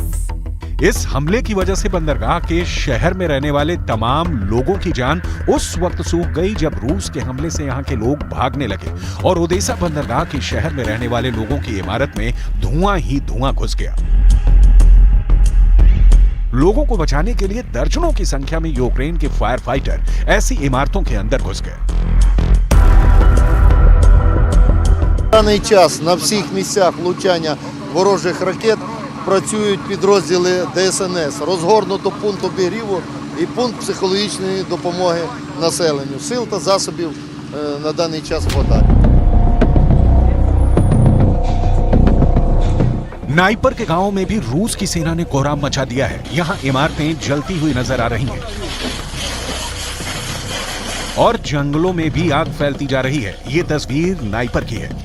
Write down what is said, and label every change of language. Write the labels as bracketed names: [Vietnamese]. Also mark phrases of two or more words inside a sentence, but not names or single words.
[Hindi] इस हमले की वजह से बंदरगाह के शहर में रहने वाले तमाम लोगों की जान उस वक्त सूख गई जब रूस के हमले से यहाँ के लोग भागने लगे और ओडेसा बंदरगाह के शहर में रहने वाले लोगों की इमारत में धुआं ही धुआं घुस गया। लोगों को बचाने के लिए दर्जनों की संख्या में यूक्रेन के फायर फाइटर ऐसी इमारतों के अंदर घुस गए। [Ukrainian] В даний час на всіх місцях влучання ворожих ракет працюють підрозділи ДСНС. Розгорнуто пункт обігріву і пункт психологічної допомоги населенню. Сил та засобів на даний час хватає. [Hindi] नाइपर के गांव में भी रूस की सेना ने कोहराम मचा दिया है। यहाँ इमारतें जलती हुई नजर आ रही हैं और जंगलों में भी आग फैलती जा रही है। ये तस्वीर नाइपर की है।